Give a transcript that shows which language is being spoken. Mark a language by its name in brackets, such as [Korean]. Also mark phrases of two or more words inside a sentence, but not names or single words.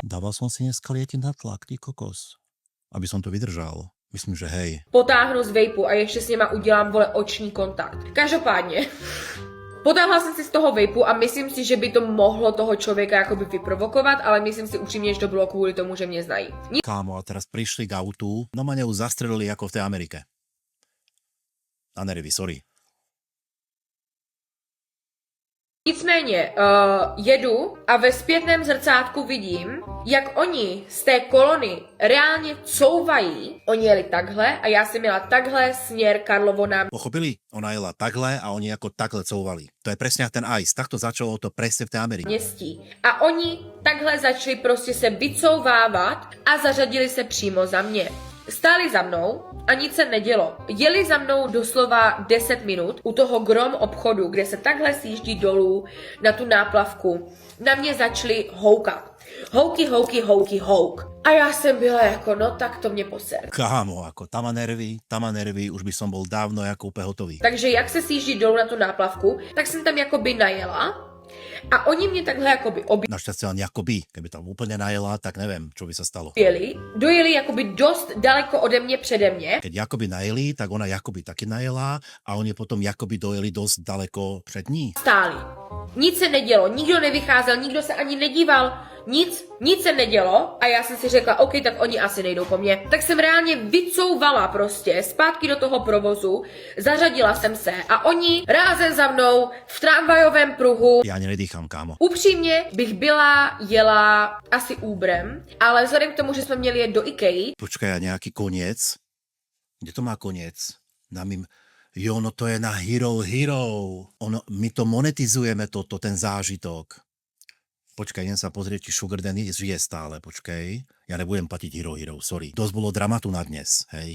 [Slovak] Dával som si dneska lietiť na tlak, ty kokos. Aby som to vydržal. Myslím, že hej. [Czech] potáhnu z vejpu a ještě s něma udělám, vole, oční kontakt. Každopádně, potáhla jsem si z toho vejpu a myslím si, že by to mohlo toho člověka jakoby vyprovokovat, ale myslím si upřímně, že to bylo kvůli tomu, že mě znají. [Slovak] Kámo, a teraz prišli k autu, no ma ju zastrelili ako v tej Amerike. Na nervy, sorry. [Czech] Nicméně jedu a ve zpětném zrcátku vidím, jak oni z té kolony reálně couvají. Oni jeli takhle a já jsem jela takhle směr Karlovo náměstí. [Slovak] Pochopili? Ona jela takhle a oni ako takhle couvali. To je presne jak ten ice. Takto začalo to presne v tej Amerike. [Czech] A oni takhle začali prostě se vycouvávat a zařadili se přímo za mě. Stáli za mnou a nic se nedělo. Jeli za mnou doslova 10 minut u toho grom obchodu, kde se takhle sjíždí dolů na tu náplavku. Na mě začali houkat. Houky, houk. A já jsem byla jako, no tak to mě poser. [Slovak] Kámo, ako tam má nervy, už by som bol dávno ako úplne hotový. [Czech] Takže jak se sjíždí dolů na tu náplavku, tak jsem tam jakoby najela a oni mě takhle jakoby [Slovak] Našťastie len jakoby, keby tam úplne najela, tak neviem, čo by sa stalo. [Czech] dojeli jakoby dost daleko ode mě, přede mě. [Slovak] Keď jakoby najeli, tak ona jakoby taky najela a oni potom jakoby dojeli dosť daleko [Czech] před ní. Stáli. Nic se nedělo, nikdo nevycházel, nikdo se ani nedíval. nic se nedělo a já jsem si řekla, OK, tak oni asi nejdou po mně. Tak jsem reálně vycouvala prostě zpátky do toho provozu, zařadila jsem se a oni rázem za mnou v tramvajovém pruhu. [Slovak] Ja ani nedýcham, kámo. [Czech] Upřímně bych jela asi Uberem, ale vzhledem k tomu, že jsme měli jet do Ikei. [Slovak] Počkaj, a nejaký koniec? Kde to má koniec? Jo, no to je na Hero. My to monetizujeme ten zážitok. Počkaj, idem sa pozrieť, či Sugar Daddy žije stále, počkaj. Ja nebudem platiť Hero, sorry. Dosť bolo dramatu na dnes, hej.